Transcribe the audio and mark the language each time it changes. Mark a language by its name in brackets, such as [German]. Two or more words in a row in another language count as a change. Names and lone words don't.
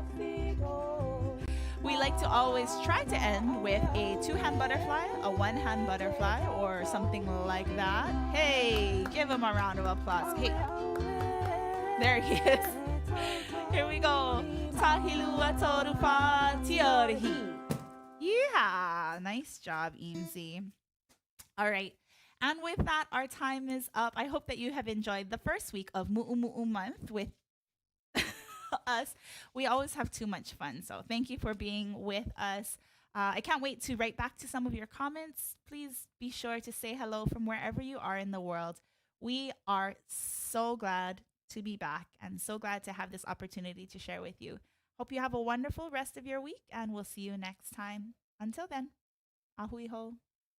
[English] We like to always try to end with a 2-hand butterfly, a 1-hand butterfly, or something like that. Hey, give him a round of applause. Hey, there he is. Here we go. [Hawaiian] Tahilua toru pa tiorihi. [English] Yeah, nice job, Eamsy. All right. And with that, our time is up. I hope that you have enjoyed the first week of Mu'umuʻu Month with us. We always have too much fun. So thank you for being with us. I can't wait to write back to some of your comments. Please be sure to say hello from wherever you are in the world. We are so glad to be back and so glad to have this opportunity to share with you. Hope you have a wonderful rest of your week, and we'll see you next time. Until then, [Hawaiian] ahui ho.